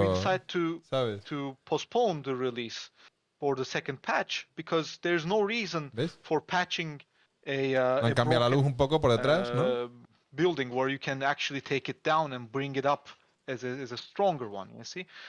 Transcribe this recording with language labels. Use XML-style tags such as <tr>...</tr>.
<en>We decided to postpone the release for the second patch because there's no reason for patching</en> <es>Han cambiado la luz un poco por detrás, ¿no?</es> <en>Building where you can actually take it down and bring it up as a stronger one. You see.</en>